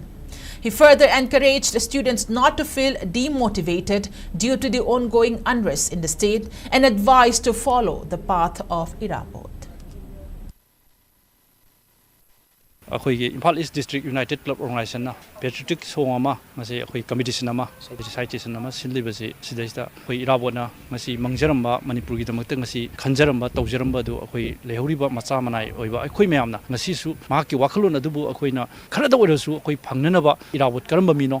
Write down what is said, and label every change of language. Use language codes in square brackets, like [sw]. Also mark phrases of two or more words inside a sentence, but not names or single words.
[en] He further encouraged the students not to feel demotivated due to the ongoing unrest in the state and advised to follow the path of Irawat. [mni] Imphal East District United Club Organization [en] Patriotic song [mni] ama masi competition ama recitation ama sinlibasi sidaista Irawatna masi mangjaramba Manipur gi damakta masi khanjaramba tawjaramba du lehuriba macha manai oiba mayamna masisu mahaki wakhalon adubu akoina kharada oirasu phangnanaba Irawat karamba mino